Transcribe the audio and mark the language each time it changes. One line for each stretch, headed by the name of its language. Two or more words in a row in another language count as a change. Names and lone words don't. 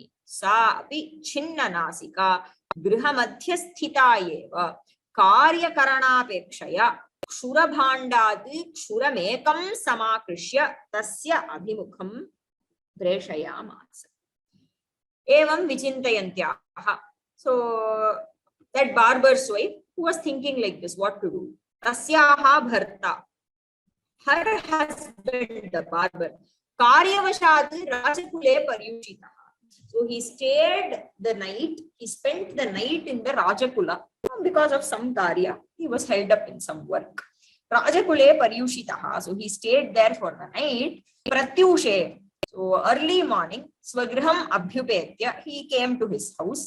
Sanskrit: सा अपि छिन्ननासिका गृहमध्ये स्थिता एव कार्यकरणापेक्षया क्षुरभाण्डात् क्षुरमेकं समाकृष्य तस्य अभिमुखं प्रेषयामास. एवं विचिन्तयन्त्याः.
English: So that barber's wife who was thinking like this, what to do?
Sanskrit: तस्य भर्ता,
English: her husband, the barber,
Sanskrit: कार्यवशात् राजकुले पर्युषिता.
English: So he stayed the night, he spent the night in the Rajakula because of some karya. He was held up in some work.
Sanskrit: राजकुले पर्युषितः.
English: So he stayed there for the night.
Sanskrit: Pratyushe.
English: So early morning,
Sanskrit: स्वगृहम् अभ्युपेत्य,
English: he came to his house.